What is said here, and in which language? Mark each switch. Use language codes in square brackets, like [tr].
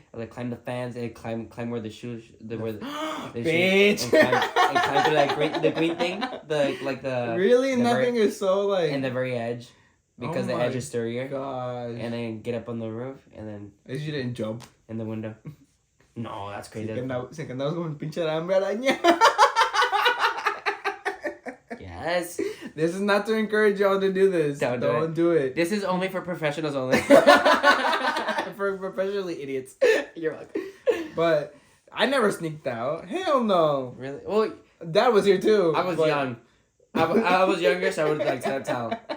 [en] I like climb the fans and climb where the shoes, bitch, shoes, and climb through the green thing, the really nothing is so like and the very edge, because the edge is sturdier. Gosh, and then get up on the roof and then. At least you didn't jump in the window. No, that's crazy. [es] Se andabas como un pinche alambre araña. [en] Yes. This is not to encourage y'all to do this. Don't do it. This is only for professionals only. For professionally idiots. You're welcome. But I never sneaked out. Hell no. Really? Well, Dad was here too. I was young. I was younger, so I would like tell.